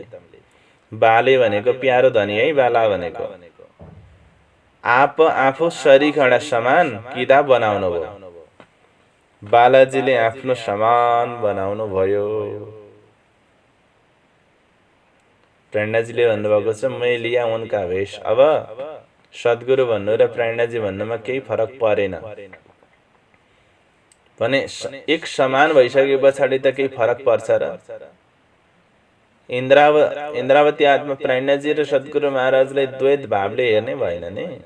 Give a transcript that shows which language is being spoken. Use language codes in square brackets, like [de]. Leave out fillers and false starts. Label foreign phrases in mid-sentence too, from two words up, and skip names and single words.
[ne] बाले भनेको प्यारो धनी है, बाला भनेको आप आफू सरीखडा समान किताब बनाउनु भयो। बालाजीले आफ्नो समान बनाउनु भयो। प्रेरणाजीले भन्नुभएको छ [hi] मै लिया उनका वेश। [ne] अब सद्गुरु भन्नु र प्रेरणाजी भन्नुमा केही फरक परेन भने एक समान भइसके पछाडि त केही फरक पर्छ र। इन्द्रावती आत्मा प्रेरणाजी र सद्गुरु महाराजलाई द्वैत भावले हेर्ने भएन नि।